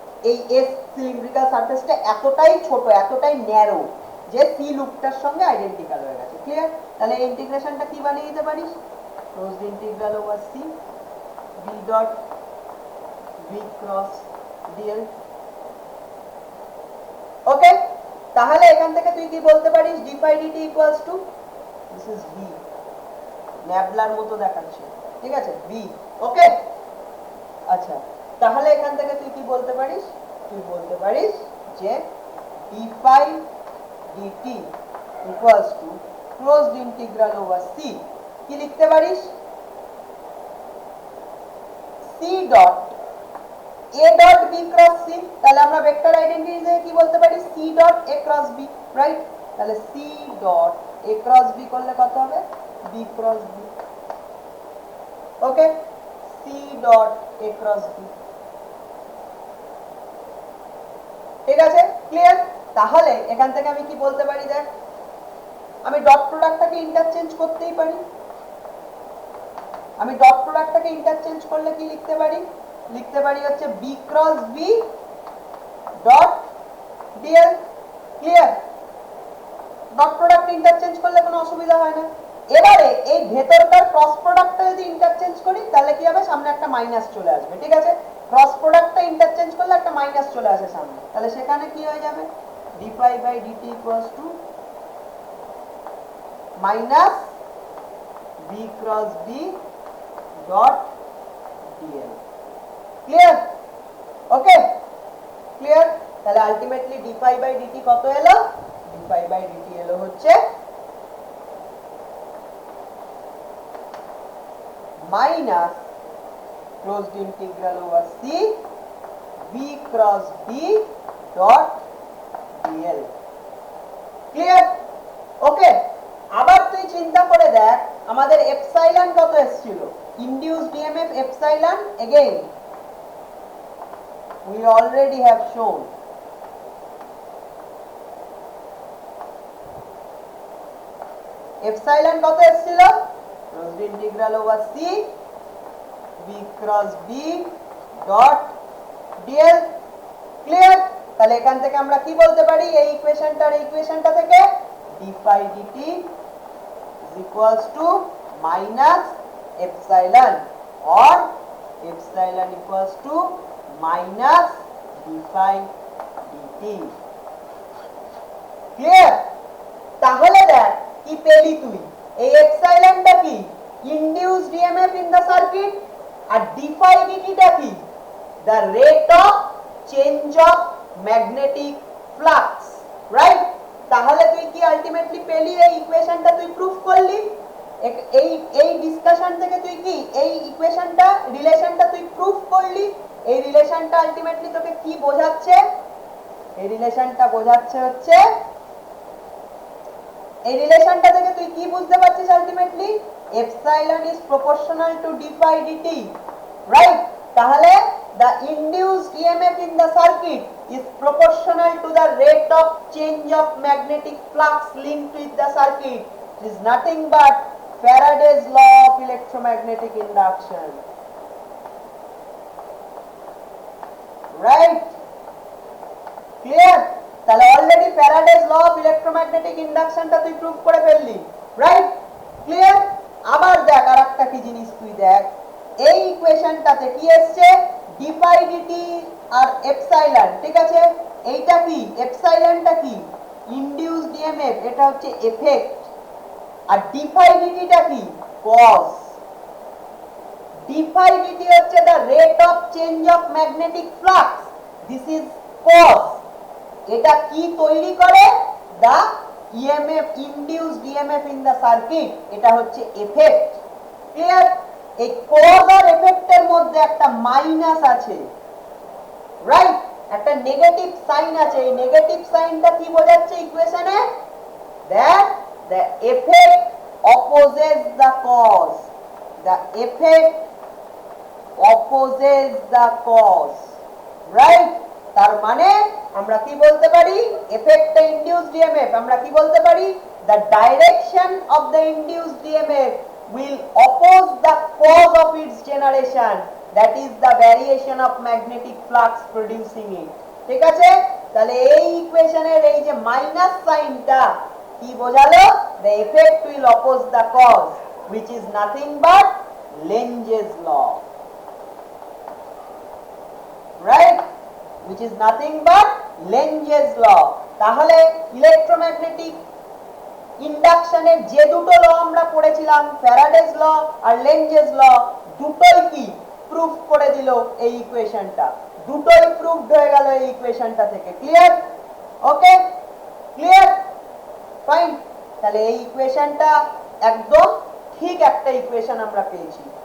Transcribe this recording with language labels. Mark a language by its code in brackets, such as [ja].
[bn] এই S cylindrical সারফেসটা এতটাই ছোট, এতটাই ন্যারো যে সি লুপটার সঙ্গে আইডেন্টিক্যাল হয়ে গেছে। ক্লিয়ার? তাহলে এই ইন্টিগ্রেশনটা কি বানিয়ে দিতে পারিস? Closed integral over C b dot v cross dl। ওকে, তাহলে এখান থেকে তুই কি বলতে পারিস? [en] d phi dt equals to this is v, [bn] ন্যাবলার মতো দেখাচ্ছে, ঠিক আছে? [en] v। [bn] ওকে, আচ্ছা, তাহলে এখান থেকে তুই কি বলতে পারিস? তুই বলতে পারিস যে [en] d phi dt equals to closed integral over c, [bn] কি লিখতে পারিস? [en] c dot a dot b cross c, [bn] তাহলে আমরা ভেক্টর আইডেন্টিটি দিয়ে কি বলতে পারি? [en] c dot a cross b, right? [bn] তাহলে [en] c dot a cross b [bn] করলে কত হবে? [en] b cross b। Okay, c dot a cross b, [bn] ঠিক আছে? ক্লিয়ার? তাহলে এখান থেকে আমি কি বলতে পারি? দেখ, আমি ডট প্রোডাক্টটাকে ইন্টারচেঞ্জ করতেই পারি। আমি ডট প্রোডাক্টটাকে ইন্টারচেঞ্জ করলে কি লিখতে পারি? লিখতে পারি হচ্ছে b cross b dot dl। Clear? Dot product interchange করলে কোনো অসুবিধা হয় না। এবারে এই ভেতরকার ক্রস প্রোডাক্টটা যদি ইন্টারচেঞ্জ করি তাহলে কি হবে? সামনে একটা মাইনাস চলে আসবে, ঠিক আছে? ক্রস প্রোডাক্টটা ইন্টারচেঞ্জ করলে একটা মাইনাস চলে আসে সামনে, তাহলে সেখানে কি হয়ে যাবে? [en] d phi by dt equals to minus b cross b dot dl। Clear? [bn] Okay, clear? তাহলে ultimately d phi by dt কত এলো? [en] d phi by dt [bn] এলো হচ্ছে minus [en] closed integral over c b cross b dot dl। Clear? [bn] ওকে, আবার তুই চিন্তা করে দেখ আমাদের এপসাইলন কত এসেছিল, induced EMF epsilon again [en] we already have shown [bn] epsilon কত এসেছিল, [en] closed integral over c b cross b dot dl। [bn] Clear? তাহলে এখান থেকে আমরা কি বলতে পারি, এই ইকুয়েশনটা আর ইকুয়েশনটা থেকে [en] d phi dt is equals to minus epsilon or epsilon equals to minus d phi dt। [bn] Clear? তাহলে দেখ কি পেলি তুই, এই এপসাইলনটা কি, induced EMF in the circuit, আর d phi dt টা কি, [en] the rate of change of magnetic flux, [bn] right? তাহলে তুই কি আলটিমেটলি পেলি, এই ইকুয়েশনটা তুই প্রুফ করলি, এই এই ডিসকাশন থেকে তুই কি এই ইকুয়েশনটা রিলেশনটা তুই প্রুফ করলি। এই রিলেশনটা আলটিমেটলি তোকে কি বোঝাচ্ছে, এই রিলেশনটা বোঝাচ্ছে হচ্ছে, এই রিলেশনটা থেকে তুই কি বুঝতে পারছিস ultimately, epsilon is proportional to d phi dt, right? তাহলে [en] the induced EMF in the circuit is proportional to the rate of change of magnetic flux linked with the circuit. It is nothing but Faraday's law of electromagnetic induction, right? Clear? [bn] তাহলে already Faraday's law of electromagnetic induction টা তুই proof করে ফেললি, right? Clear? আবার দেখ আরেকটা কি জিনিস তুই দেখ, এই ইকুয়েশনটাতে কি আসছে, d phi dt আর এপসাইলন, ঠিক আছে? এইটা কি, এপসাইলনটা কি, ইনডিউসড ইএমএফ, এটা হচ্ছে এফেক্ট, আর d phi dt টা কি, কজ। [en] d phi dt [bn] হচ্ছে [en] the rate of change of magnetic flux, this is cause। [bn] এটা কি তৈরি করে, the EMF, induced EMF in the circuit, এটা হচ্ছে এফেক্ট। ক্লিয়ার? এই কজ আর এফেক্টের মধ্যে একটা মাইনাস আছে, রাইট? একটা নেগেটিভ সাইন আছে, এই নেগেটিভ সাইনটা কি বোঝাচ্ছে ইকুয়েশনে, [en] That the effect opposes the cause, the effect opposes the cause, right? [bn] তার মানে আমরা কি বলতে পারি, [en] এফেক্টটা induced EMF, আমরা কি বলতে পারি, the direction of the induced EMF will oppose the cause of its generation, that is the variation of magnetic flux producing it। ঠিক আছে? [bn] তাহলে এই ইকুয়েশনের এই যে মাইনাস সাইনটা কি বোঝালো, [en] the effect will oppose the cause, which is nothing but Lenz's law, right? Which is nothing but Lenz's law। [bn] তাহলে electromagnetic ইন্ডাকশনের যে দুটো ল আমরা পড়েছিলাম, ফ্যারাডেজ ল আর লেনজেস ল, দুটোই কি প্রুফ করে দিল এই ইকুয়েশনটা, দুটোই প্রুফড হয়ে গেল এই ইকুয়েশনটা থেকে। ক্লিয়ার? ওকে, ক্লিয়ার, ফাইন। তাহলে এই ইকুয়েশনটা একদম ঠিক একটা ইকুয়েশন আমরা পেয়েছি।